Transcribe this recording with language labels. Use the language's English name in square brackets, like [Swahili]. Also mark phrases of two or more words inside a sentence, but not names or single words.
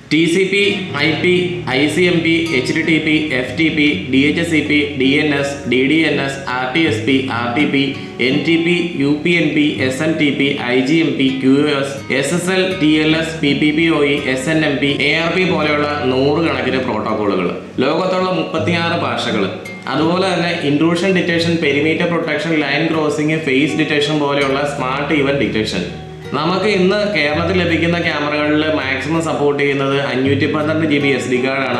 [English] TCP, IP, ICMP, HTTP, FTP, DHCP, DNS, DDNS, RTSP, RTP, NTP, UPnP, SNTP, IGMP, QoS, SSL, TLS, PPPoE, SNMP, [Malayalam] ARP പോലെയുള്ള 100 കണക്കിന് പ്രോട്ടോക്കോളുകൾ, ലോകത്തുള്ള 36 ഭാഷകൾ, അതുപോലെ തന്നെ [English] intrusion detection, perimeter protection, line crossing, face detection [Malayalam] പോലെയുള്ള [English] smart event detection. [Malayalam] നമുക്ക് ഇന്ന് കേരളത്തിൽ ലഭിക്കുന്ന ക്യാമറകളിൽ മാക്സിമം സപ്പോർട്ട് ചെയ്യുന്നത് 512 GB SD കാർഡാണ്.